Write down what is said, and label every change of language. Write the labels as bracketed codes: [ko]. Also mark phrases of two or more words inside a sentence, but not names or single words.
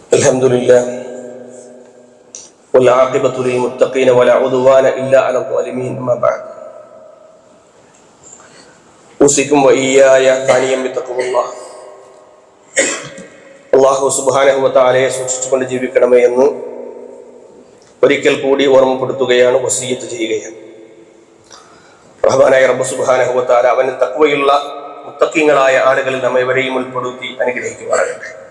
[ar] الحمد لله والعاقبة للمتقين ولا عدوان إلا على الظالمين أما بعد أوصيكم وإياي ثانيا بتقوى الله الله سبحانه وتعالى [ml] സൂക്ഷിച്ചുകൊണ്ട് ജീവിക്കണമേ എന്ന് ഒരിക്കൽ കൂടി ഓർമ്മപ്പെടുത്തുകയാണ്, വസിയ്യത്ത് ചെയ്യുകയാണ്. റഹ്മാനായ റബ്ബ് [ar] سبحانه وتعالى [ml] അവന് തഖ്വയുള്ള മുത്തഖീങ്ങളായ ആളുകളിൽ നമ്മെ വരെയും ഉൾപ്പെടുത്തി അനുഗ്രഹിക്കുമാറാകട്ടെ.